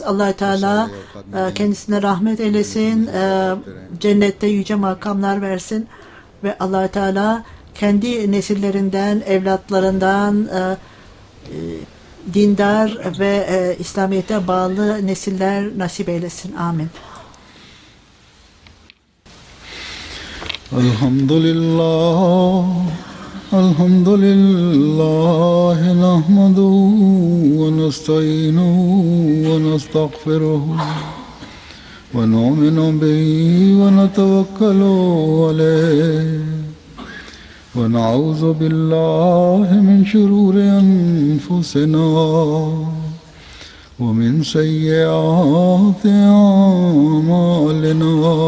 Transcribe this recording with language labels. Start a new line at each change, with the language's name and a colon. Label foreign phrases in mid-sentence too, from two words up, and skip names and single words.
Turkish: Allah Teala kendisine rahmet eylesin, cennette yüce makamlar versin ve Allah Teala kendi nesillerinden, evlatlarından dindar ve İslamiyet'e bağlı nesiller nasip eylesin. Amin.
Arabic: Elhamdülillah الحمد لله نحمده ونستعينه ونستغفره ونؤمن به ونتوكل عليه ونعوذ بالله من شرور أنفسنا ومن سيئات أعمالنا